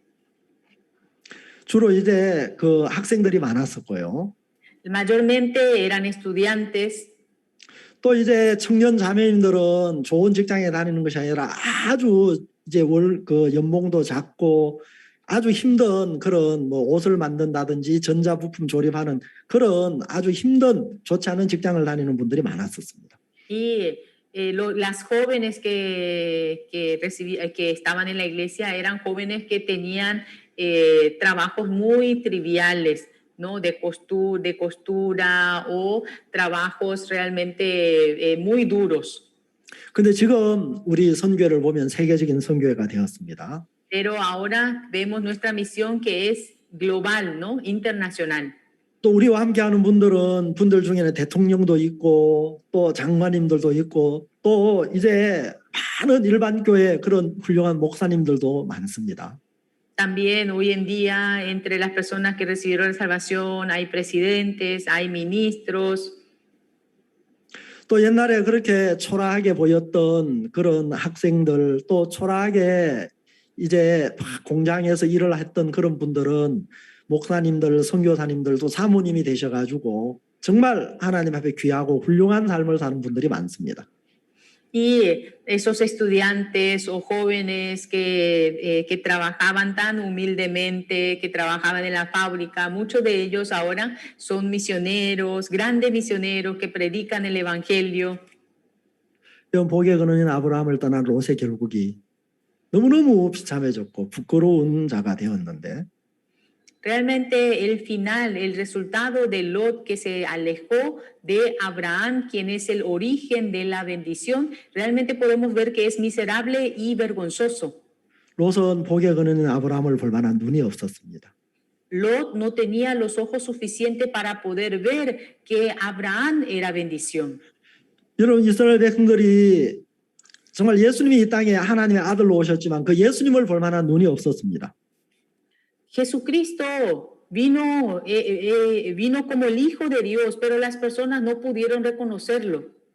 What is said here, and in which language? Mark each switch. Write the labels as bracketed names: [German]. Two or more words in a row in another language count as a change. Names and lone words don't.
[Korean] 주로 이제 그 학생들이 많았었고요. [Spanish] Mayormente eran estudiantes. [Korean] 또 이제 청년 자매님들은 좋은 직장에 다니는 것이 아니라 아주 이제 그 연봉도 작고 아주 힘든 그런 뭐 옷을 만든다든지 전자부품 조립하는 그런 아주 힘든 좋지 않은 직장을 다니는 분들이 많았었습니다. [Spanish] Y las jóvenes que estaban en la iglesia eran jóvenes que tenían trabajos muy triviales, ¿no? De costura o trabajos realmente muy duros. [Korean] 근데 지금 우리 선교회를 보면 세계적인 선교회가 되었습니다. [Spanish] Pero ahora vemos nuestra misión que es global, ¿no? Internacional. [Korean] 또 우리와 함께하는 분들 중에는 대통령도 있고 또 장관님들도 있고 또 이제 많은 일반 교회 그런 훌륭한 목사님들도 많습니다. [Spanish] También hoy en día entre las personas que recibieron la salvación hay presidentes, hay ministros. [Korean] 또 옛날에 그렇게 초라하게 보였던 그런 학생들 또 초라하게 이제 공장에서 일을 했던 그런 분들은 목사님들, 선교사님들도 사모님이 되셔가지고 정말 하나님 앞에 귀하고 훌륭한 삶을 사는 분들이 많습니다. [Spanish] Y esos estudiantes o jóvenes que trabajaban tan humildemente, que trabajaban en la fábrica, muchos de ellos ahora son misioneros, grandes misioneros que predican el evangelio. [Korean] 복의 근원인 아브라함을 떠난 롯의 결국이 너무너무 비참해졌고 부끄러운 자가 되었는데 [Spanish] Realmente el final, el resultado de Lot que se alejó de Abraham, quien es el origen de la bendición, realmente podemos ver que es miserable y vergonzoso. [Korean] 롯은 복의 근원인 아브라함을 볼 만한 눈이 없었습니다. [Spanish] Lot no tenía los ojos suficientes para poder ver que Abraham era bendición. [Korean] 여러분 이스라엘 백성들이 정말 예수님이 이 땅에 하나님의 아들로 오셨지만 그 예수님을 볼 만한 눈이 없었습니다. [Spanish] Jesucristo vino como el Hijo de Dios, pero las personas no pudieron reconocerlo.